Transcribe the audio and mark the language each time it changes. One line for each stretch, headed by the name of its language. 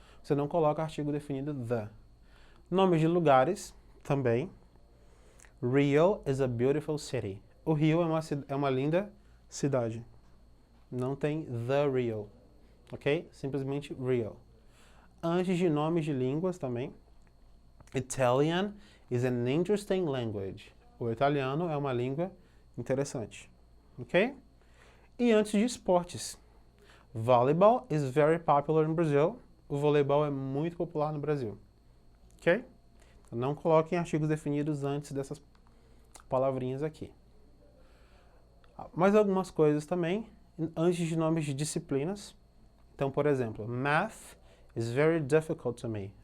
Portuguese: Você não coloca artigo definido the. Nomes de lugares, também.
English: Rio is a beautiful city.
Portuguese: O Rio é uma linda cidade. Não tem the Rio. Ok? Simplesmente Rio. Antes de nomes de línguas também.
English: Italian is an interesting language.
Portuguese: O italiano é uma língua interessante. Ok? E antes de esportes.
English: Volleyball is very popular in Brazil.
Portuguese: O voleibol é muito popular no Brasil. Ok? Então, não coloquem artigos definidos antes dessas palavrinhas aqui. Mais algumas coisas também, antes de nomes de disciplinas. Então, por exemplo,
English: Math is very difficult to me.